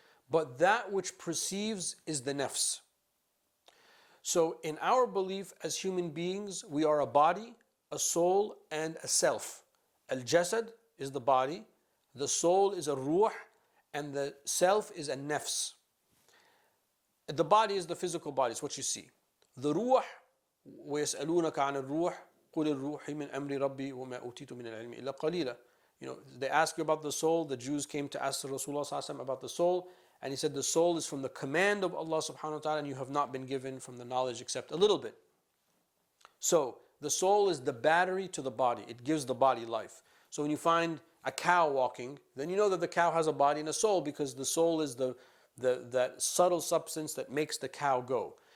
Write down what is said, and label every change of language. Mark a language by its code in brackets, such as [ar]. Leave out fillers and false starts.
[en] But that which perceives is the nafs. So in our belief as human beings, we are a body, a soul, and a self. Al-jasad is the body, the soul is a ruh, and the self is a nafs. The body is the physical body, it's what you see. The ruh, [ar] وَيَسْأَلُونَكَ عَنِ الرُّوحِ قُلِ الرُّوحِ مِنْ أَمْرِ رَبِّي وَمَا أُوتِيتُ مِنَ الْعِلْمِ إِلَّا قَلِيلًا. [en] They ask you about the soul. The Jews came to ask Rasulullah ﷺ about the soul, and he said the soul is from the command of Allah subhanahu wa ta'ala, and you have not been given from the knowledge except a little bit. So the soul is the battery to the body. It gives the body life. So when you find a cow walking, then you know that the cow has a body and a soul, because the soul is that subtle substance that makes the cow go.